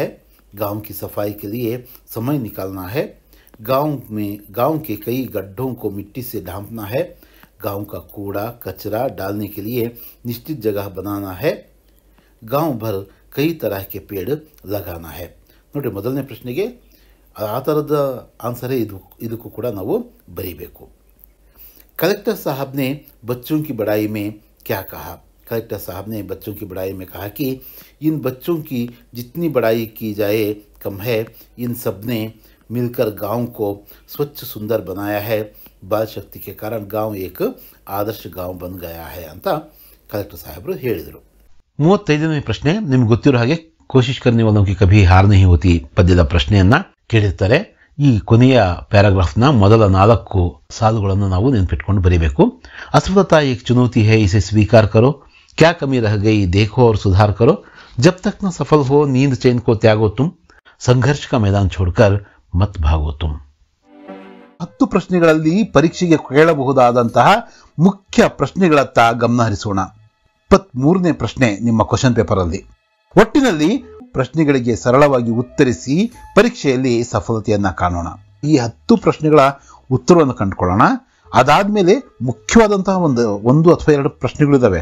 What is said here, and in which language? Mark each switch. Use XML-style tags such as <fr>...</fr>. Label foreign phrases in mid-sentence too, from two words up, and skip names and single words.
<hi>गांव की सफाई के लिए समय निकालना है. गांव के कई गड्ढों को मिट्टी से ढांपना है. गांव का कूड़ा कचरा डालने के लिए निश्चित जगह बनाना है, गांव भर कई तरह के पेड़ लगाना है.</hi> <kn>ನೋಡಿ, ಮೊದಲನೇ ಪ್ರಶ್ನೆಗೆ ಆ ಥರದ ಆನ್ಸರೇ ಇದಕ್ಕೂ ಕೂಡ ನಾವು ಬರೀಬೇಕು.</kn> <hi>कलेक्टर साहब ने बच्चों की बड़ाई में क्या कहा? कलेक्टर साहब ने बच्चों की बड़ाई में कहा कि इन बच्चों की जितनी बड़ाई की जाए कम है. इन सब ने मिलकर गांव को स्वच्छ सुंदर बनाया है. बाल शक्ति के कारण गांव एक आदर्श गांव बन गया है</hi> <kn>ಅಂತ ಕಲೆಕ್ಟರ್ ಸಾಹೇಬರು ಹೇಳಿದರು. 35ನೇ ಪ್ರಶ್ನೆ ನಿಮ್ಗೆ ಗೊತ್ತಿರೋ ಹಾಗೆ ಕೋಶಿಶ್ ಕರ್ನೆ ವಾಲೋಂ ಕಿ ಕಭಿ ಹಾರ್ ನಹೀ ಹೋತಿ ಪದ್ಯದ ಪ್ರಶ್ನೆಯನ್ನ ಕೇಳಿರ್ತಾರೆ. ಈ ಕೊನೆಯ ಪ್ಯಾರಾಗ್ರಾಫ್ನ ಮೊದಲ 4 ಸಾಲುಗಳನ್ನು ನಾವು ನೆನಪಿಟ್ಕೊಂಡು ಬರೀಬೇಕು.</kn> <hi>असफलता एक चुनौती है, इसे स्वीकार करो, क्या कमी रह गई देखो और सुधार करो, जब तक न सफल हो नींद चैन को त्यागो तुम, संघर्ष का मैदान छोड़कर मत भागो तुम.</hi> <kn>10 ಪ್ರಶ್ನೆಗಳಲ್ಲಿ ಪರೀಕ್ಷೆಗೆ ಕೇಳಬಹುದಾದಂತಹ ಮುಖ್ಯ ಪ್ರಶ್ನೆಗಳತ್ತ ಗಮನ ಹರಿಸೋಣ. 23ನೇ ಪ್ರಶ್ನೆ ನಿಮ್ಮ</kn> <en>question paper</en> <kn>ಅಲ್ಲಿ. ಒಟ್ಟಿನಲ್ಲಿ ಪ್ರಶ್ನೆಗಳಿಗೆ ಸರಳವಾಗಿ ಉತ್ತರಿಸಿ ಪರೀಕ್ಷೆಯಲ್ಲಿ ಸಫಲತೆಯನ್ನ ಕಾಣೋಣ. ಈ 10 ಪ್ರಶ್ನೆಗಳ ಉತ್ತರವನ್ನು ಕಂಡುಕೊಳ್ಳೋಣ. ಅದಾದ್ಮೇಲೆ ಮುಖ್ಯವಾದಂತಹ ಒಂದು ಅಥವಾ 2 ಪ್ರಶ್ನೆಗಳಿದಾವೆ.</kn>